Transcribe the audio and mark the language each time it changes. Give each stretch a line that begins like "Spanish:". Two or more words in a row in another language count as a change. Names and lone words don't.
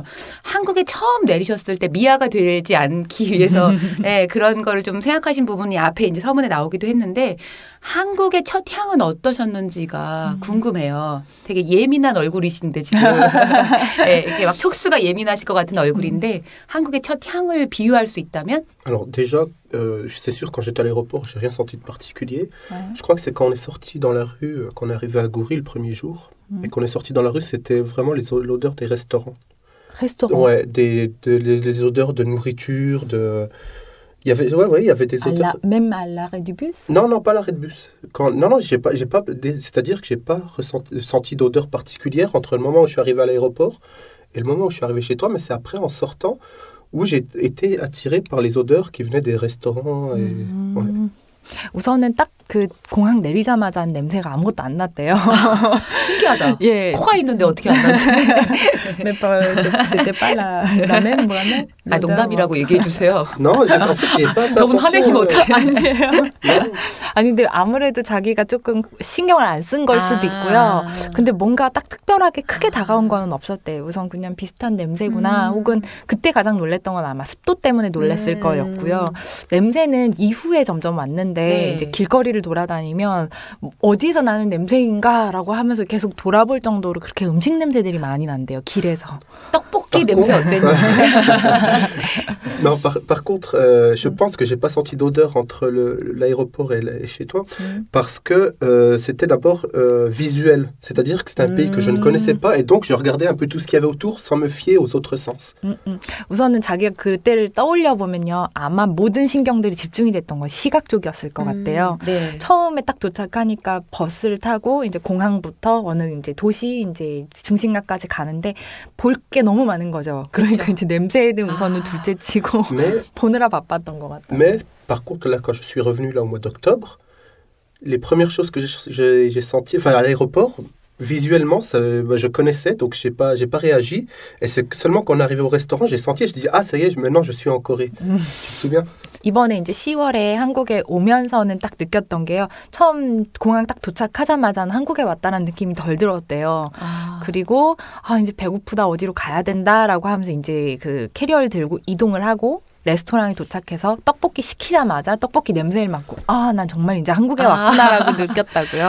Korean: 한국에 처음 내리셨을 때 미아가 되지 않기 위해서 그런 걸 좀 생각하신 부분이 앞에 이제 서문에 나오기도 했는데 한국의 첫 향은 어떠셨는지가 궁금해요. 되게 예민한 얼굴이신데 지금 이렇게 막 촉수가 예민하실 것 같은 얼굴인데 한국의 첫 향을 비유할 수 있다면?
French: Alors déjà, c'est sûr, quand j'étais à l'aéroport, j'ai rien senti de particulier. Je crois que c'est quand on est sorti dans la rue, qu'on est arrivé à Goury le premier jour, et qu'on est sorti dans la rue, c'était vraiment l'odeur des restaurants. Ouais, des odeurs de nourriture, il y avait des odeurs. Même à l'arrêt du bus? Non, pas à l'arrêt de bus. C'est-à-dire que j'ai pas senti d'odeur particulière entre le moment où je suis arrivé à l'aéroport et le moment où je suis arrivé chez toi, mais c'est après en sortant où j'ai été attiré par les odeurs qui venaient des restaurants.
Korean: 우선은 딱 그 공항 내리자마자 냄새가 아무것도 안 났대요. 신기하다. 예. 코가 있는데 어떻게 안 나지?
French: c'était pas la même vraiment.
Korean: 아, 농담이라고 얘기해 주세요.
French: Non, en fait, j'ai pas fait
Korean: 저분 화내시면
French: attention.
Korean: 어떡해. 아니에요. 아니 근데 아무래도 자기가 조금 신경을 안 쓴 걸 수도 있고요. 근데 뭔가 딱 특별하게 크게 다가온 거는 없었대요. 우선 그냥 비슷한 냄새구나. 혹은 그때 가장 놀랬던 건 아마 습도 때문에 놀랬을 거였고요. 냄새는 이후에 점점 왔는데 네. 이제 길거리를 돌아다니면 어디서 나는 냄새인가라고 하면서 계속 돌아볼 정도로 그렇게 음식 냄새들이 많이 난대요. 길에서. 떡볶이 냄새 어땠는지.
French: Non, par contre, je pense que j'ai pas senti d'odeur entre l'aéroport et chez toi, parce que c'était d'abord visuel, c'est-à-dire que c'était un pays que je ne connaissais pas, et donc je regardais un peu tout ce qu'il y avait autour sans me fier aux autres sens.
Korean: 우선은 자기가 그때를 떠올려 보면요, 아마 모든 신경들이 집중이 됐던 건 시각 쪽이었을 것 같아요. 네. 처음에 딱 도착하니까 버스를 타고 이제 공항부터 어느 이제 도시 이제 중심가까지 가는데 볼 게 너무 많은 거죠. 그러니까 그렇죠. 이제 냄새는 우선은 둘째치고 보느라 바빴던 것 같아요.
French: Mais par contre, là, quand je suis revenu là au mois d'octobre, les premières choses que j'ai senties, enfin à l'aéroport, visuellement, ça, je connaissais, donc j'ai pas réagi. Et c'est seulement quand on est arrivé au restaurant, j'ai senti, je dis ah ça y est, maintenant je suis en Corée. Tu te souviens?
Korean: 이번에 이제 10월에 한국에 오면서는 딱 느꼈던 게요. 처음 공항 딱 도착하자마자는 한국에 왔다는 느낌이 덜 들었대요. 그리고 이제 배고프다 어디로 가야 된다라고 하면서 이제 그 캐리어를 들고 이동을 하고 레스토랑에 도착해서 떡볶이 시키자마자 떡볶이 냄새를 맡고 난 정말 이제 한국에 왔구나라고 느꼈다고요.